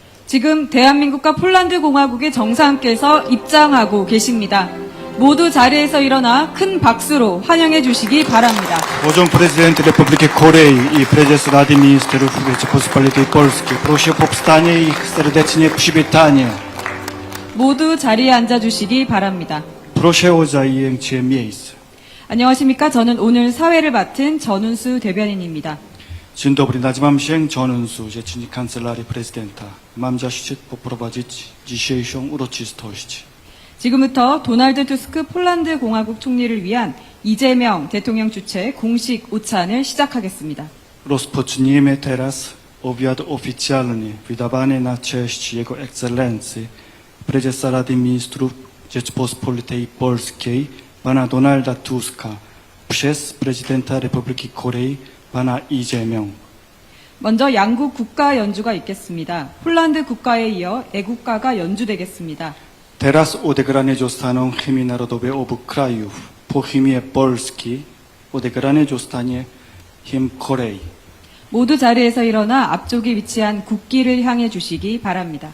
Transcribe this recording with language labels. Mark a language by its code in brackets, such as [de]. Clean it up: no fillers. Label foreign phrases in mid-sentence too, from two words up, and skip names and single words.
[ko] 지금 대한민국과 폴란드 공화국의 정상께서 입장하고 계십니다. 모두 자리에서 일어나 큰 박수로 환영해 주시기 바랍니다. [pl] Pociąg prezydent Republiki Korei i prezes Rady Ministrów Rzeczypospolitej Polskiej. Proszę o powstanie i ich serdecznie przywitanie. [ko] 모두 자리에 앉아 주시기 바랍니다. [pl] Proszę o zajęcie miejsc. [ko] 안녕하십니까? 저는 오늘 사회를 맡은 전운수 대변인입니다. [pl] Dzień dobry, nazywam się 전은수, rzecznik Kancelarii Prezydenta. Mam zaszczyt poprowadzić dzisiejszą uroczystość. [ko] 지금부터 도널드 투스크 폴란드 공화국 총리를 위한 이재명 대통령 주최 공식 오찬을 시작하겠습니다. [pl] Rozpoczniemy teraz obiad oficjalny wydawany na cześć Jego Ekscelencji prezesa Rady Ministrów Rzeczypospolitej Polskiej pana Donalda Tuska przez prezydenta Republiki Korei pana I재명. [ko] 먼저 양국 국가 연주가 있겠습니다. 폴란드 국가에 이어 애국가가 연주되겠습니다. [pl] Teraz odegrane zostaną hymny narodowe obu krajów. Po hymnie Polski odegrane zostanie hymn Korei. [ko] 모두 자리에서 일어나 앞쪽에 위치한 국기를 향해 주시기 바랍니다.